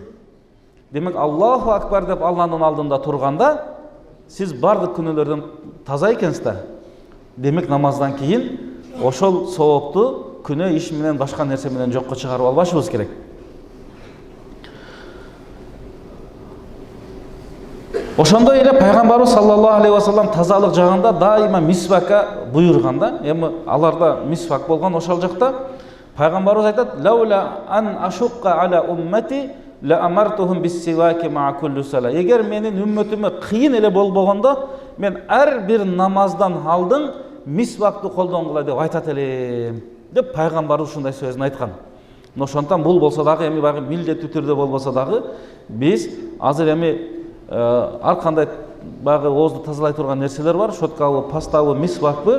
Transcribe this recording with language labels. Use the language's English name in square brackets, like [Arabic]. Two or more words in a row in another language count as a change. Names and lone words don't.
[Kyrgyz] Демек [Arabic] الله أكبر [Kyrgyz] деп Алланын алдында турганда, сиз бардык күнөөлөрдөн таза экенсиз да. Демек намаздан кийин ошол соопту күнөө иш менен башка нерсе менен жокко чыгарып албашыбыз керек. Ошондой эле пайгамбарыбыз [Arabic] صلى الله عليه وسلم [Kyrgyz] тазалык жагында дайыма мисвакка буйрганда, эми аларда мисвак болгон ошол жакта пайгамбарыбыз айтат: [Arabic] "لولا أن أشق على أمتي لأمرتهم بالسواك مع كل صلاة." [Kyrgyz] Эгер менин үммөтүмө кыйын эле болбогондо, мен ар бир намаздан алдын мисвакты колдонгула деп айтат элем, деп пайгамбарыбыз ушундай сөзүн айткан. Ошондон бул болсо дагы эми багы милдеттүү түрдө болбосо дагы биз азыр эми ар кандай багы оозду тазалай турган нерселер бар, щоткабы, пастабы, мисвакпы.